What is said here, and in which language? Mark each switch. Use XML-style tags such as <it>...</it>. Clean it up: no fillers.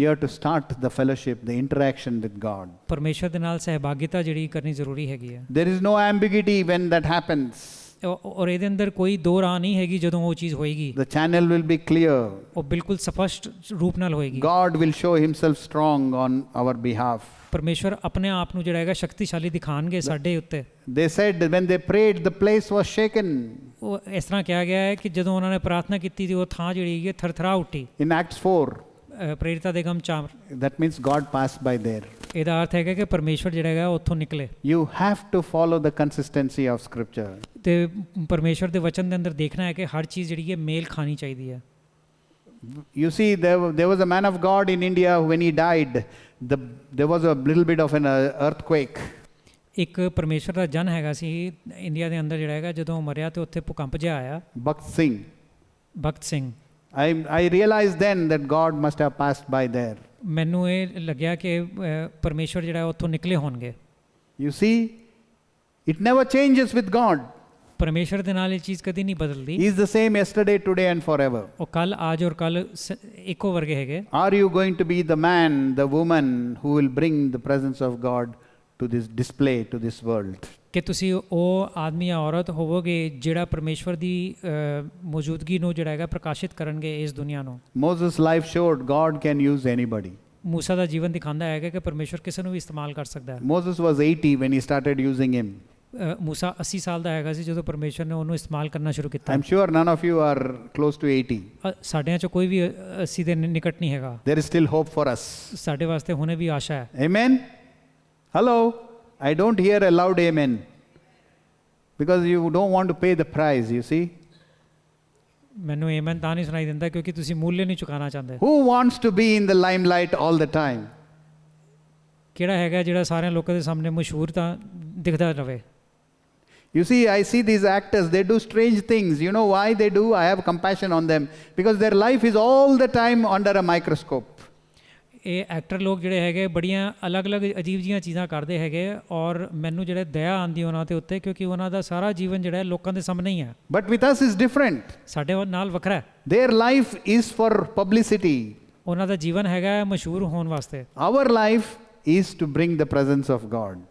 <en>You have to start the fellowship, the interaction with God.</en> <pa>ਪਰਮੇਸ਼ਵਰ ਦੇ ਨਾਲ ਸਹਿਭਾਗਿਤਾ ਜਿਹੜੀ ਕਰਨੀ ਜ਼ਰੂਰੀ ਹੈਗੀ ਹੈ।</pa> <en>There is no ambiguity when that happens.</en> <pa>ਔਰ ਇਹਦੇ ਅੰਦਰ ਕੋਈ ਦੋ ਰਾਹ ਨਹੀਂ ਹੈਗੀ ਜਦੋਂ ਉਹ ਚੀਜ਼ ਹੋਏਗੀ।</pa> <en>The channel will be clear.</en> <pa>ਉਹ ਬਿਲਕੁਲ ਸਪਸ਼ਟ ਰੂਪ ਨਾਲ ਹੋਏਗੀ।</pa> <en>God will show himself strong on our behalf.</en> <pa>ਪਰਮੇਸ਼ਵਰ ਆਪਣੇ ਆਪ ਨੂੰ ਜਿਹੜਾ ਹੈਗਾ ਸ਼ਕਤੀਸ਼ਾਲੀ ਦਿਖਾਣਗੇ ਸਾਡੇ ਉੱਤੇ।</pa> <en>They said when they prayed, the place was shaken.</en> <pa>ਉਹ ਇਸ ਤਰ੍ਹਾਂ ਕਿਹਾ ਗਿਆ ਹੈ ਕਿ ਜਦੋਂ ਉਹਨਾਂ ਨੇ ਪ੍ਰਾਰਥਨਾ ਕੀਤੀ ਤੇ ਉਹ ਥਾਂ ਜਿਹੜੀ ਹੈ ਥਰਥਰਾ ਉੱਠੀ।</pa> <en>In Acts 4,</en> <pa>ਪ੍ਰੇਰਿਤਾਂ ਦੇ ਕੰਮ 4</pa> <en>that means God passed by there.</en> <pa>ਇਹਦਾ ਅਰਥ ਹੈਗਾ ਕਿ ਪਰਮੇਸ਼ਵਰ ਜਿਹੜਾ ਹੈਗਾ ਉੱਥੋਂ ਨਿਕਲੇ।</pa> <en>You have to follow the consistency of Scripture.</en> <pa>ਤੇ ਪਰਮੇਸ਼ਵਰ ਦੇ ਵਚਨ ਦੇ ਅੰਦਰ ਦੇਖਣਾ ਹੈ ਕਿ ਹਰ ਚੀਜ਼ ਜਿਹੜੀ ਹੈ ਮੇਲ ਖਾਣੀ ਚਾਹੀਦੀ ਹੈ।</pa> <en>You see, there was a man of God in India when he died. There was a little bit of an earthquake.</en> <pa>ਇੱਕ ਪਰਮੇਸ਼ਵਰ ਦਾ ਜਨ ਹੈਗਾ ਸੀ ਇੰਡੀਆ ਦੇ ਅੰਦਰ ਜਿਹੜਾ ਹੈਗਾ ਜਦੋਂ ਮਰਿਆ ਤੇ ਉੱਥੇ ਭੂਕੰਪ ਜਿਹਾ ਆਇਆ।</pa> <en>Bhakt Singh.</en> <pa>Bhagat Singh.</pa> <en>I realized then that God must have passed by there.</en> <pa>ਮੈਨੂੰ ਇਹ ਲੱਗਿਆ ਕਿ ਪਰਮੇਸ਼ਵਰ ਜਿਹੜਾ ਉੱਥੋਂ ਨਿਕਲੇ ਹੋਣਗੇ।</pa> <en>You see, it never changes with God.</en> <pa>ਪਰਮੇਸ਼ਵਰ ਦੇ ਨਾਲ ਇਹ ਚੀਜ਼ ਕਦੀ ਨਹੀਂ ਬਦਲਦੀ।</pa> <en>He is the same yesterday, today and forever.</en> <pa>ਉਹ ਕੱਲ ਅੱਜ ਔਰ ਕੱਲ ਇੱਕੋ ਵਰਗੇ ਹੈਗੇ।</pa> <en>Are you going to be the man, the woman who will bring the presence of God to this display, to this world?</en> <pa>ਕਿ ਤੁਸੀਂ ਉਹ ਆਦਮੀ ਜਾਂ ਔਰਤ ਹੋਵੋਗੇ ਜਿਹੜਾ ਪਰਮੇਸ਼ਵਰ ਦੀ ਮੌਜੂਦਗੀ ਨੂੰ ਜਿਹੜਾ ਹੈਗਾ ਪ੍ਰਕਾਸ਼ਿਤ ਕਰਨਗੇ ਇਸ ਦੁਨੀਆ ਨੂੰ।</pa> <en>Moses' life showed God can use anybody.</en> <pa>ਮੂਸਾ ਦਾ ਜੀਵਨ ਦਿਖਾਉਂਦਾ ਹੈਗਾ ਕਿ ਪਰਮੇਸ਼ਵਰ ਕਿਸੇ ਨੂੰ ਵੀ ਇਸਤੇਮਾਲ ਕਰ ਸਕਦਾ ਹੈ।</pa> <en>Moses was 80 when he started using him.</en> <pa>ਮੂਸਾ 80 ਸਾਲ ਦਾ ਹੈਗਾ ਸੀ ਜਦੋਂ ਪਰਮੇਸ਼ਵਰ ਨੇ ਉਹਨੂੰ ਇਸਤੇਮਾਲ ਕਰਨਾ ਸ਼ੁਰੂ ਕੀਤਾ।</pa> <en>I'm sure none of you are close to 80.</en> <pa>ਸਾਡਿਆਂ 'ਚੋਂ ਕੋਈ ਵੀ 80 ਦੇ ਨਿਕਟ ਨਹੀਂ ਹੈਗਾ।</pa> <en>There is still hope for us.</en> <pa>ਸਾਡੇ ਵਾਸਤੇ ਹੁਣੇ ਵੀ ਆਸ਼ਾ ਹੈ।</pa> <en>Amen? Hello? I don't hear a loud amen. Because you don't want to pay the price, you see.</en> <pa>ਮੈਨੂੰ ਆਮੇਨ ਤਾਂ ਨਹੀਂ ਸੁਣਾਈ ਦਿੰਦਾ ਕਿਉਂਕਿ ਤੁਸੀਂ ਮੁੱਲ ਨਹੀਂ ਚੁਕਾਉਣਾ ਚਾਹੁੰਦੇ।</pa> <en>Who wants to be in the limelight all the time?</en> <pa>ਕਿਹੜਾ ਹੈਗਾ ਜਿਹੜਾ ਸਾਰਿਆਂ ਲੋਕਾਂ ਦੇ ਸਾਹਮਣੇ ਮਸ਼ਹੂਰ ਤਾਂ ਦਿਖਦਾ ਰਵੇ।</pa> <en>You see, I see these actors, they do strange things. You know why they do? I have compassion on them. Because their life is all the time under a microscope.</en> <pa>ਇਹ ਐਕਟਰ ਲੋਕ ਜਿਹੜੇ ਹੈਗੇ ਬੜੀਆਂ ਅਲੱਗ-ਅਲੱਗ ਅਜੀਬ ਜੀਆਂ ਚੀਜ਼ਾਂ ਕਰਦੇ ਹੈਗੇ ਔਰ ਮੈਨੂੰ ਜਿਹੜੇ ਦਇਆ ਆਉਂਦੀ ਉਹਨਾਂ ਦੇ ਉੱਤੇ ਕਿਉਂਕਿ ਉਹਨਾਂ ਦਾ ਸਾਰਾ ਜੀਵਨ ਜਿਹੜਾ ਲੋਕਾਂ ਦੇ ਸਾਹਮਣੇ ਹੀ ਹੈ।</pa> <en>But with us is different.</en> <pa>ਸਾਡੇ ਨਾਲ ਵੱਖਰਾ ਹੈ।</pa> <en>Their life is for publicity.</en> <pa>ਉਹਨਾਂ ਦਾ ਜੀਵਨ ਹੈਗਾ ਮਸ਼ਹੂਰ ਹੋਣ ਵਾਸਤੇ।</pa> <en>Our life is to bring the presence of God.</en>